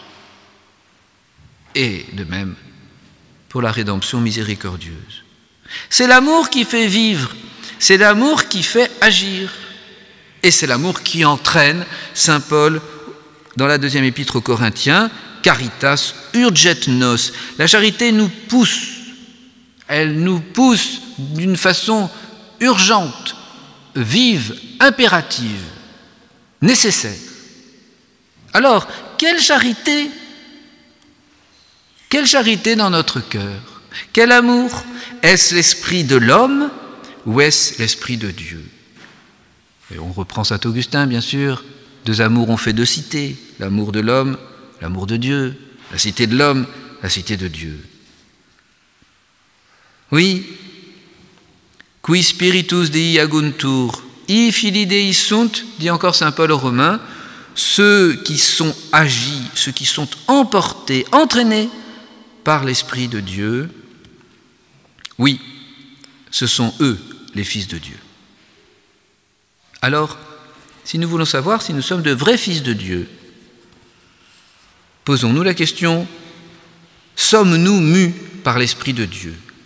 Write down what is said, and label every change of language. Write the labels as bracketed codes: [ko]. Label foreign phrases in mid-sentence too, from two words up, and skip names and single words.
[fr] Et de même pour la rédemption miséricordieuse. C'est l'amour qui fait vivre, c'est l'amour qui fait agir. Et c'est l'amour qui entraîne, Saint Paul, dans la 2e épître aux Corinthiens, [la] caritas urget nos. [fr] La charité nous pousse, elle nous pousse d'une façon urgente, vive, impérative, nécessaire. Alors, quelle charité dans notre cœur? Quel amour? Est-ce l'esprit de l'homme ou est-ce l'esprit de Dieu? Et on reprend saint Augustin, bien sûr. 2 amours ont fait 2 cités. L'amour de l'homme, l'amour de Dieu. La cité de l'homme, la cité de Dieu. Oui. [la] Qui spiritus Dei aguntur, i filii Dei sunt, [fr] dit encore saint Paul aux Romains, ceux qui sont agis, ceux qui sont emportés, entraînés par l'Esprit de Dieu, oui, ce sont eux les fils de Dieu. Alors, si nous voulons savoir si nous sommes de vrais fils de Dieu, posons-nous la question, sommes-nous mus par l'Esprit de Dieu?